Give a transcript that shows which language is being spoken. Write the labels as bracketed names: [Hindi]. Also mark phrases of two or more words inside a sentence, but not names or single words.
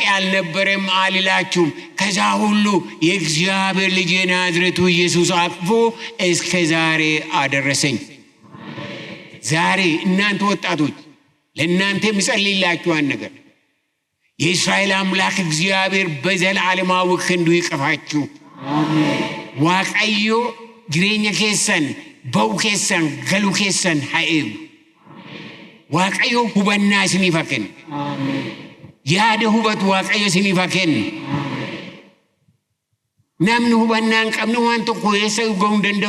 [Amharic] አልነበረም አልላችሁም። ከዛ ሁሉ የእግዚአብሔር ልጅ ናዝሬቱ ኢየሱስ አቅፎ እስከ ዛሬ አደረሰኝ። ዛሬ እናንተ ወጣቶች ለእናንተ ምጸልይላችኋን ነገር የእስራኤል አምላክ እግዚአብሔር በዘላለማዊ ክንዱ ይቅፋችሁ። [Oromo] waaqayyo jireenya keessan ba'u keessan galu keessan haa eegu. waaqayyo hubannaa isiniif haa kennu. yaada hubatu waaqayyo isiniif haa kennu. namni hubannaa hin qabne waan tokko eessa ga'uu hin danda'u.